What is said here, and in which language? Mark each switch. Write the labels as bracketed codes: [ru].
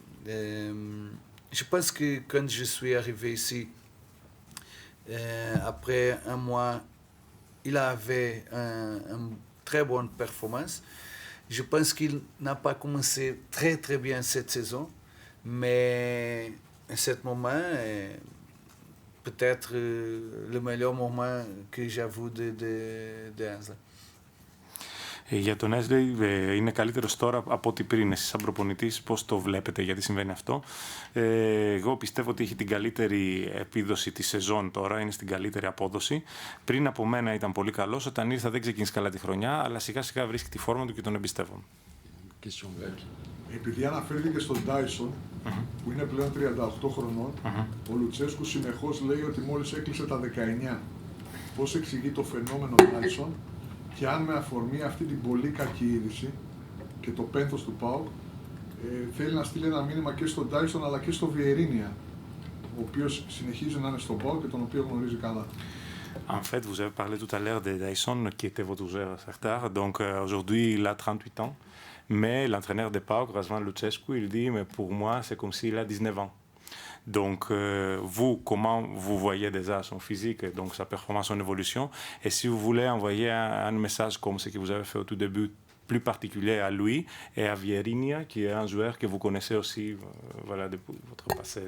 [fr] Je pense que quand je suis arrivé ici, après un mois, il avait une très bonne performance. Je pense qu'il n'a pas commencé très très bien cette saison, mais à ce moment, peut-être le meilleur moment que j'avoue de Ainsley. [el] Για τον Έσλεϊ είναι καλύτερος τώρα από ό,τι πριν. Εσείς σαν προπονητής πώς το βλέπετε, γιατί συμβαίνει αυτό? Εγώ πιστεύω ότι έχει την καλύτερη επίδοση τη σεζόν τώρα, είναι στην καλύτερη απόδοση. Πριν από μένα ήταν πολύ καλός, όταν ήρθα δεν ξεκίνησε καλά τη χρονιά, αλλά σιγά σιγά βρίσκει τη φόρμα του και τον εμπιστεύομαι. Επειδή αναφέρθηκε στον Dyson, που είναι πλέον 38 χρονών, ο Λουτσέσκου συνεχώς λέει ότι μόλις έκλεισε τα 19. Πώς εξηγεί το φαινόμενο Dyson και αν με αφορμή αυτή την πολύ κακή είδηση και το πένθος του ΠΑΟΚ θέλει να στείλει ένα μήνυμα και στον Dyson αλλά και στο Βιερίνια, ο οποίος συνεχίζει να είναι στον ΠΑΟΚ και τον οποίο γνωρίζει καλά. [fr] En fait, vous avez parlé tout à l'heure de Dyson, qui était votre joueur à Shakhtar. Donc aujourd'hui, il a 38 ans. Mais l'entraîneur de PAOK, Razvan Luchescu, il dit, mais pour moi, c'est comme s'il a 19 ans. Donc, vous, comment vous voyez déjà son physique, donc sa performance, son évolution, et si vous voulez envoyer un message comme ce que vous avez fait au tout début, plus particulier à lui et à Vierinia, qui est un joueur que vous connaissez aussi, voilà, depuis votre passé.